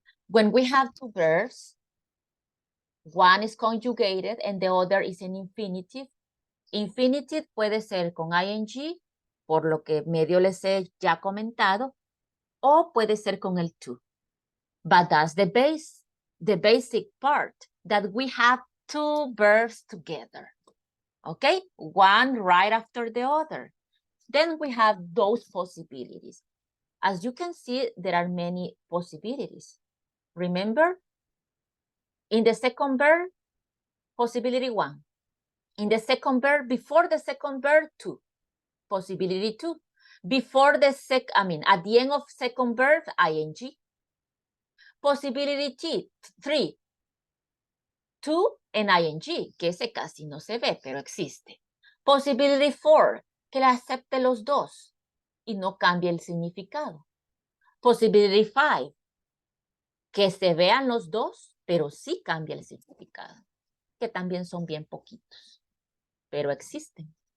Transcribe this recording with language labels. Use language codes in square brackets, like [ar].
[en] When we have two verbs, one is conjugated and the other is an infinitive. [es] Infinitive puede ser con ing, por lo que medio les he ya comentado, o puede ser con el to. [en] But that's the basic part, that we have two verbs together. Okay, one right after the other. Then we have those possibilities. As you can see, there are many possibilities. Remember, in the second verb, possibility one. In the second verb, before the second verb, two. Possibility two. Before the at the end of second verb, ing. Possibility three. [es] To and ing, que ese casi no se ve, pero existe. [en] Possibility four, [es] que la acepte los dos y no cambie el significado. [en] Possibility five, [es] que se vean los dos, pero sí cambia el significado, que también son bien poquitos, pero existen.